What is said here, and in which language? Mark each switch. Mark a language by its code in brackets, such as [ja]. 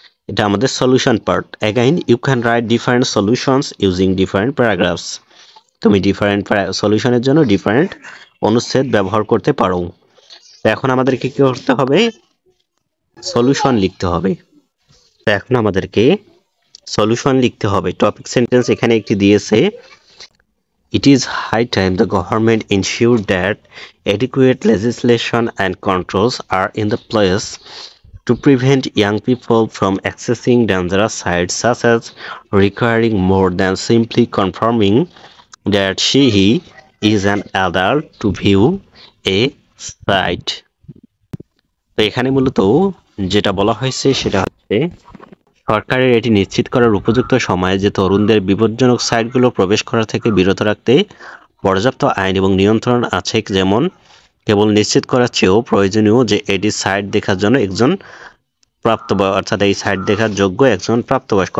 [bn] এটা আমাদের solution part. [en] Again you can write different solutions using different paragraphs. [bn] তুমি different সলিউশনের জন্য ডিফারেন্ট অনুচ্ছেদ ব্যবহার করতে পারো। তো এখন আমাদেরকে কি করতে হবে, সলিউশন লিখতে হবে। তো এখন আমাদেরকে সলিউশন লিখতে হবে। টপিক সেন্টেন্স এখানে একটি দিয়েছে, [en] It is high time the government ensured that adequate legislation and controls are in the place to prevent young people from accessing dangerous sites, such as requiring more than simply confirming that he is an adult to view a site. [bn] তো এখানে মূলত যেটা বলা হয়েছে সেটা হচ্ছে, সরকারের এটি নিশ্চিত করার উপযুক্ত সময়ে যে তরুণদের বিপজ্জনক সাইটগুলো প্রবেশ করা থেকে বিরত রাখতে পর্যাপ্ত আইন এবং নিয়ন্ত্রণ আছে, যেমন কেবল নিশ্চিত করার চেয়েও প্রয়োজনীয় যে এটি সাইট দেখার জন্য একজন প্রাপ্তবয়স্ক, অর্থাৎ এই সাইট দেখার যোগ্য একজন প্রাপ্তবয়স্ক।